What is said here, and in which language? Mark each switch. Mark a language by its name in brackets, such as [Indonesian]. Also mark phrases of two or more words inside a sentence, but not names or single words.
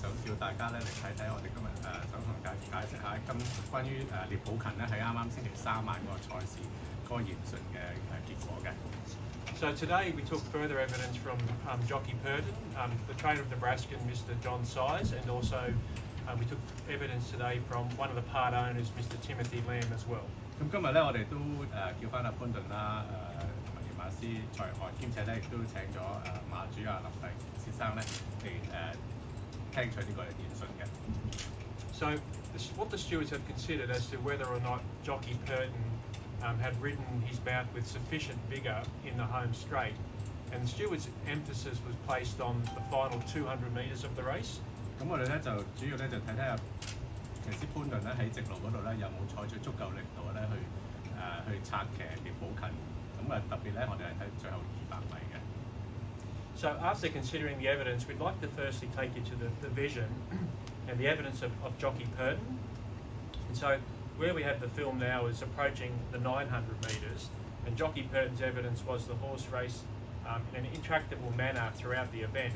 [Cantonese] 叫大家咧嚟睇睇我哋今日想同大家解釋下關於列普勤咧喺啱啱星期3晚個賽事嗰個研訊嘅結果嘅。 [English] So today we took further evidence from Jockey Purdon, the trainer of Nebraska, Mr. John Size, and also we took evidence today from one of the part owners, Mr. Timothy Lamb as well. [Cantonese] 咁今日咧，我哋都叫翻阿潘頓啦，同埋馬師在外，兼且咧亦都請咗馬主林第先生咧嚟聽取呢個研訊嘅。 [English] So what the stewards have considered as to whether or not Jockey Purdon had ridden his mount with sufficient vigour in the home straight, and the stewards' emphasis was placed on the final 200 metres of the race. [Cantonese] 咁我哋咧就主要咧就睇睇下騎師潘頓咧喺直路嗰度咧有冇採取足夠力度咧去策騎列普勤，咁特別咧我哋係睇最後200米嘅。 [English] So after considering the evidence, we'd like to firstly take you to the vision and the evidence of Jockey Purdon. And so where we have the film now is approaching the 900 metres, and Jockey Purdon's evidence was the horse race in an intractable manner throughout the event.